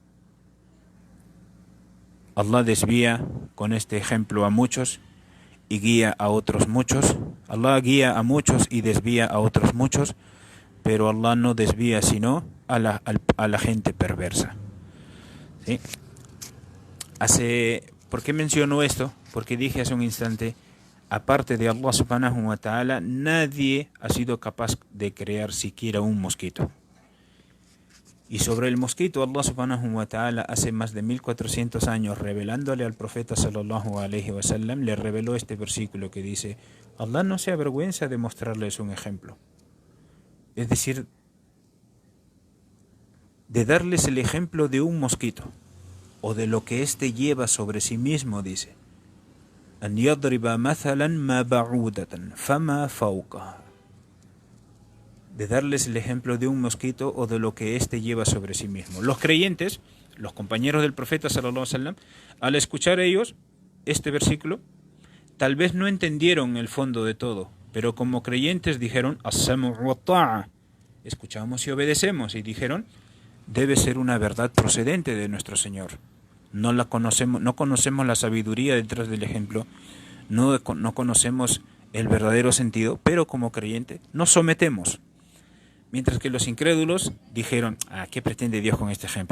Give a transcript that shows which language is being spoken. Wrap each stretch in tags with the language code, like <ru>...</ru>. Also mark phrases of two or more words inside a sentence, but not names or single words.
<es>Allah desvía con este ejemplo a muchos y guía a otros muchos. Allah guía a muchos y desvía a otros muchos, pero Allah no desvía sino a la gente perversa. ¿Sí? ¿Por qué menciono esto? Porque dije hace un instante, aparte de</es> <ar>الله سبحانه وتعالى,</ar> <es>nadie ha sido capaz de crear siquiera un mosquito. Y sobre el mosquito,</es> <ar>الله سبحانه وتعالى</ar> <es>hace más de 1400 años, revelándole al profeta</es> <ar>صلى الله عليه وسلم,</ar> <es>le reveló este versículo que dice: Allah no se avergüenza de mostrarles un ejemplo. Es decir, de darles el ejemplo de un mosquito, o de lo que éste lleva sobre sí mismo, dice:</es> <ar>أن يضرب مثلا ما بعوضة فما فوقها.</ar> <es>De darles el ejemplo de un mosquito o de lo que éste lleva sobre sí mismo. Los creyentes, los compañeros del profeta</es> <ar>صلى الله عليه وسلم,</ar> <es>al escuchar ellos este versículo, tal vez no entendieron el fondo de todo, pero como creyentes dijeron:</es> <ar>السمع وطاعة,</ar> <es>escuchamos y obedecemos, y dijeron: debe ser una verdad procedente de nuestro Señor. No conocemos la sabiduría detrás del ejemplo, no conocemos el verdadero sentido, pero como creyente nos sometemos. Mientras que los incrédulos dijeron: ¿qué pretende Dios con este ejemplo?</es>